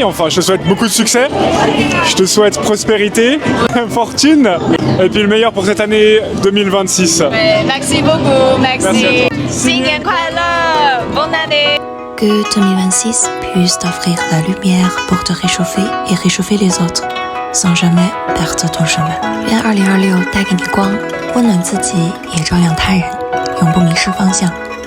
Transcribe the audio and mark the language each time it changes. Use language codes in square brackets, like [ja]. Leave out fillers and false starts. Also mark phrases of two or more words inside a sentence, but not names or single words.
[fr] Enfin, je te souhaite beaucoup de succès. Je te souhaite prospérité, fortune, et puis le meilleur pour cette année 2026. Merci beaucoup, merci. Merci Bonne année. Que 2026 puisse t'offrir la lumière pour te réchauffer et réchauffer les autres, sans jamais perdre ton chemin. [zh] 愿2026带给你光，温暖自己，也照亮他人，永不迷失方向。